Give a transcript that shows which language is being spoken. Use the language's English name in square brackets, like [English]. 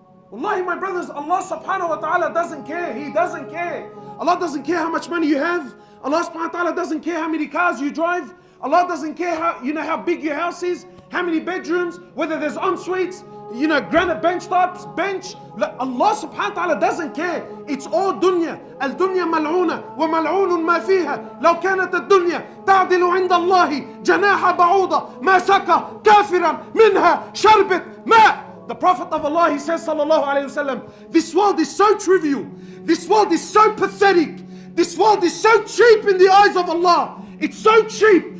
[English] Wallahi, my brothers, Allah subhanahu wa ta'ala doesn't care. He doesn't care. Allah doesn't care how much money you have. Allah subhanahu wa ta'ala doesn't care how many cars you drive. Allah doesn't care how big your house is, how many bedrooms, whether there's en-suites, granite bench tops, bench. Allah subhanahu wa ta'ala doesn't care. It's all dunya. [Arabic] الدنيا ملعونة وملعون ما فيها. لو كانت الدنيا تعدل عند الله جناح بعوضة ما سقى كافرا منها شربة ماء. [English] The Prophet of Allah, he says, sallallahu alayhi wasallam, this world is so trivial. This world is so pathetic. This world is so cheap in the eyes of Allah. It's so cheap.